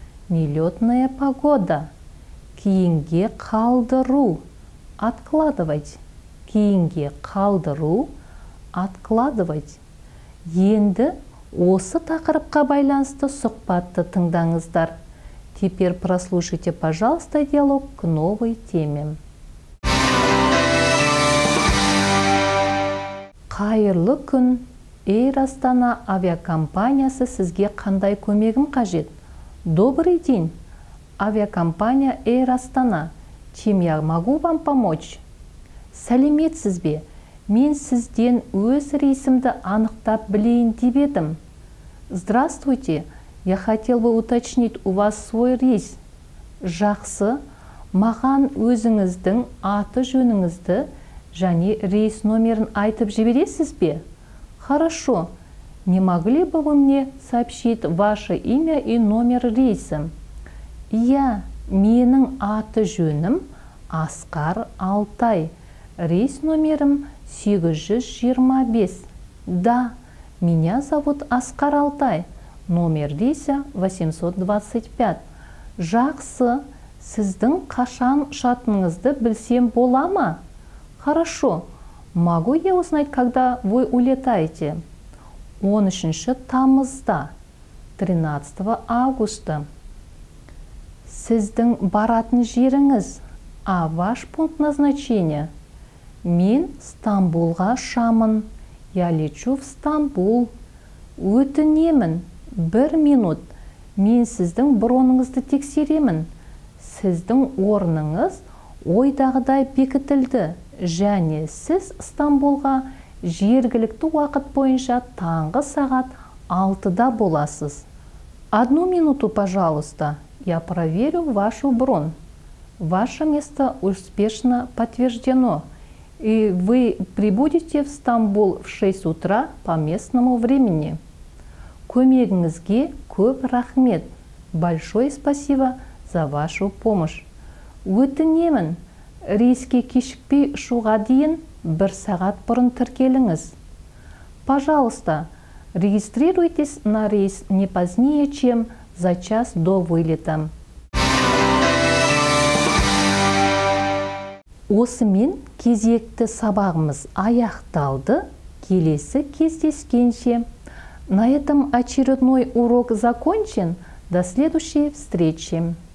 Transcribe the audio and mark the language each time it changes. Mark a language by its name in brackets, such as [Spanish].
[Russian] Нелетная погода. [Kazakh] Кейінге қалдыру. [Russian] Откладывать. [Kazakh] Кейінге қалдыру. [Russian] Откладывать. [Kazakh] Енді осы тақырыпқа байланысты сұхбатты тыңдаңыздар. [Russian] Теперь прослушайте, пожалуйста, диалог к новой теме. [Kazakh] Қайырлы күн. Эйр Астана авиакомпаниясы сізге қандай көмегім қажет? [Russian] Добрый день. Авиакомпания Эйр Астана. Чем я могу вам помочь? [Kazakh] Сәлеметсіз бе? Мен сізден өз рейсімді анықтап білейін деп едім. [Russian] Здравствуйте. Я хотел бы уточнить у вас свой рейс. [Kazakh] Жақсы, маған өзіңіздің аты жөніңізді және рейс номерін айтып жібересіз бе? [Russian] Хорошо. Не могли бы вы мне сообщить ваше имя и номер рейса? [Kazakh] Иә, менің аты жөнім Асқар Алтай. Рейс номерім 825. [Russian] Да, меня зовут Асқар Алтай. Номер рейса 825. [Kazakh] Жақсы, сіздің қашан ұшатыныңызды білсем бола ма? [Russian] Хорошо. Могу я узнать, когда вы улетаете? [Kazakh] 13 тамызда, [Russian] 13 августа. [Kazakh] Сіздің баратын жеріңіз? [Russian] А ваш пункт назначения? [Kazakh] Мен Стамбулға ұшамын. [Russian] Я лечу в Стамбул. [Kazakh] Өтінемін. 1 минут. Мен сіздің броныңызды тексеремін. Сіздің орныңыз ойдағыдай бекітілді және сіз Стамбулға жергілікті уақыт бойынша таңғы сағат 6-да боласыз. [Russian] 1 минуту, пожалуйста. Я проверю вашу бронь. Ваше место успешно подтверждено. И вы прибудете в Стамбул в 6 утра по местному времени. [Kazakh] Көмегіңізге көп рахмет. [Russian] Большое спасибо за вашу помощь. [Kazakh] Өтінемін, рейске кешікпей ұшуға дейін 1 сағат бұрын тіркеліңіз. [Russian] Пожалуйста, регистрируйтесь на рейс не позднее, чем за час до вылета. [Kazakh] Осымен кезекті сабағымыз аяқталды. Келесі кездескенше. [Russian] На этом очередной урок закончен. До следующей встречи.